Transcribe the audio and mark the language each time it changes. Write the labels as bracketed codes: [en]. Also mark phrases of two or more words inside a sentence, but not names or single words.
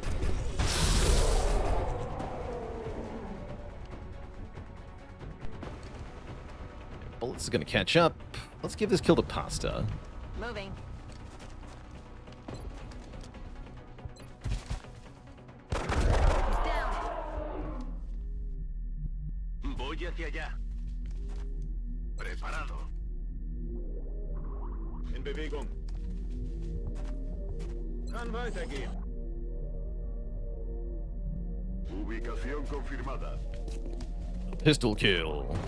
[en] Bullets is gonna catch up. Let's give this kill to Pasta. Moving. He's down. [es] Voy hacia allá. Preparado. [de] In Bewegung. Kann weitergehen. [es] Ubicación confirmada. [en] Pistol kill.